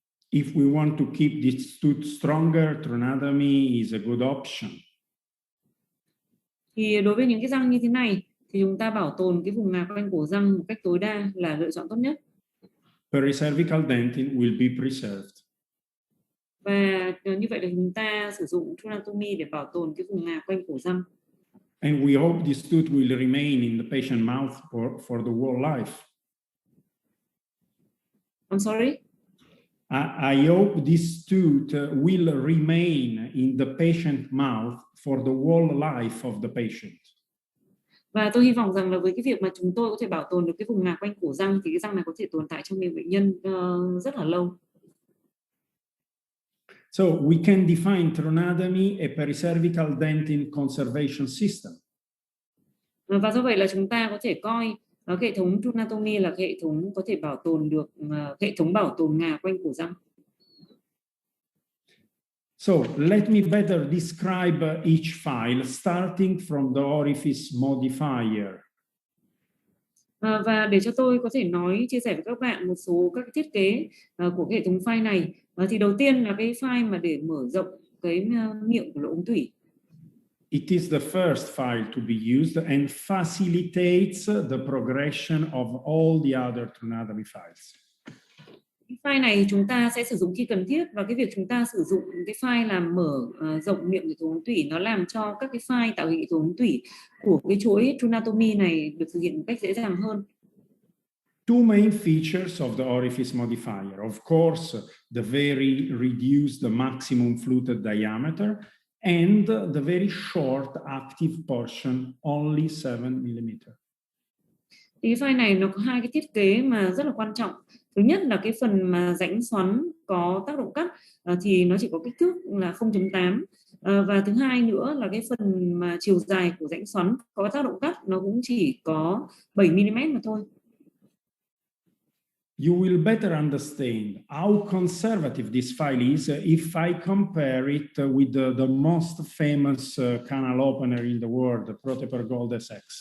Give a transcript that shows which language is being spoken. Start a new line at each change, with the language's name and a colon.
English: If we want to keep this tooth stronger, trinotomy is a good option.
Vietnamese: Thì đối với những cái răng như thế này thì chúng ta bảo tồn cái vùng ngà quanh cổ răng một cách tối đa là lựa chọn tốt nhất.
English: Pericervical dentin will be preserved.
Vietnamese: Và như vậy là chúng ta sử dụng trinotomy để bảo tồn cái vùng ngà quanh cổ răng.
English: And we hope this tooth will remain in the patient mouth for the whole life. I'm sorry? I hope this tooth will remain in the patient mouth for the whole life of the patient.
Vietnamese: Và tôi hy vọng rằng là với cái việc mà chúng tôi có thể bảo tồn được cái vùng ngà quanh cổ răng thì cái răng này có thể tồn tại trong miệng bệnh nhân rất là lâu.
English: So we can define trinotomy a pericervical dentin conservation system.
Vietnamese: Và do vậy là chúng ta có thể coi hệ thống trinotomy là hệ thống có thể bảo tồn được hệ thống bảo tồn ngà quanh cổ răng.
English: So let me better describe each file starting from the orifice modifier.
Vietnamese: Và để cho tôi có thể chia sẻ với các bạn một số các thiết kế của hệ thống file này, thì đầu tiên là cái file mà để mở rộng cái miệng của lỗ ống tủy.
English: It is the first file to be used and facilitates the progression of all the other trinotomy files.
Vietnamese: Cái file này chúng ta sẽ sử dụng khi cần thiết, và cái việc chúng ta sử dụng cái file làm mở rộng miệng hệ thống ống tủy nó làm cho các cái file tạo hình hệ thống ống tủy của cái chuỗi trinotomy này được thực hiện một cách dễ dàng hơn.
English: Two main features of the orifice modifier. Of course, the very reduced maximum fluted diameter and the very short active portion, only 7 mm.
Vietnamese: Thì cái file này nó có hai cái thiết kế mà rất là quan trọng. Thứ nhất là cái phần mà rãnh xoắn có tác động cắt thì nó chỉ có kích thước là 0.8. Và thứ hai nữa là cái phần mà chiều dài của rãnh xoắn có tác động cắt nó cũng chỉ có 7 mm mà thôi.
English: You will better understand how conservative this file is if I compare it with the most famous canal opener in the world, the Proteper Gold SX.